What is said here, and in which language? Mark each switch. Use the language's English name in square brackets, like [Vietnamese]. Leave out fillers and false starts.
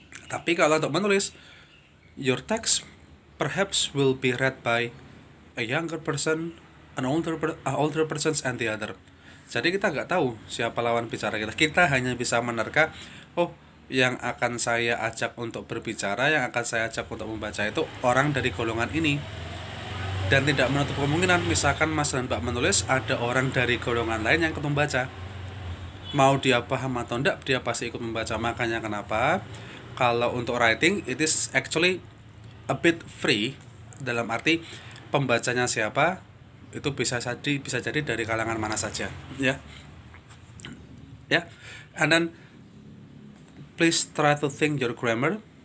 [Indonesian] Tapi kalau untuk menulis, [English] your text perhaps will be read by a younger person, an older person, and the other. [Indonesian] Jadi kita nggak tahu siapa lawan bicara kita. Kita hanya bisa menerka, oh yang akan saya ajak untuk berbicara, yang akan saya ajak untuk membaca itu orang dari golongan ini. Dan tidak menutup kemungkinan misalkan Mas dan Mbak menulis ada orang dari golongan lain yang ikut membaca. Mau dia paham atau enggak, dia pasti ikut membaca. Makanya kenapa kalau untuk writing [English] it is actually a bit free, [Indonesian] dalam arti pembacanya siapa itu bisa jadi dari kalangan mana saja ya. [English] And then please try to think your grammar.